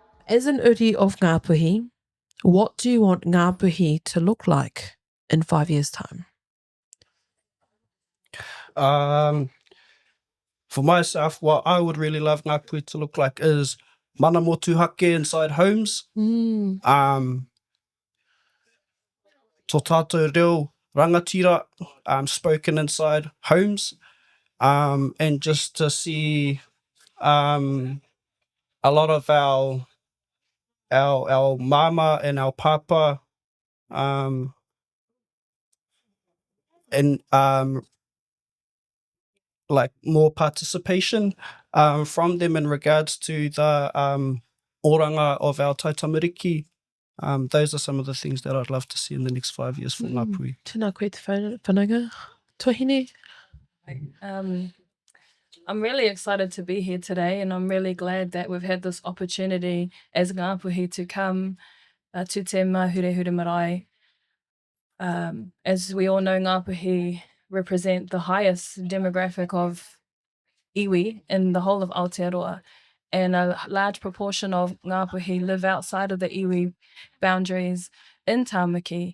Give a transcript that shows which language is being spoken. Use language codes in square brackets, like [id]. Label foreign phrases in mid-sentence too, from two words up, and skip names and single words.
[en] As an uri of Ngāpuhi, what do you want Ngāpuhi to look like in 5 years' time? For myself, what I would really love Ngāpuhi to look like is [mi] mana motu hake [en] inside homes. [mi] Tō tātou reo rangatira [en] spoken inside homes, and just to see a lot of our mama and our papa and like more participation from them in regards to the oranga of our tautamiriki. Those are some of the things that I'd love to see in the next 5 years for Ngāpuhi. [mi] Tēnā koe te whananga. Tohine? [en] I'm really excited to be here today, and I'm really glad that we've had this opportunity as Ngāpuhi to come to te Mahure Marae. As we all know, Ngāpuhi represent the highest demographic of iwi in the whole of Aotearoa, and a large proportion of Ngāpuhi live outside of the iwi boundaries in Tāmaki.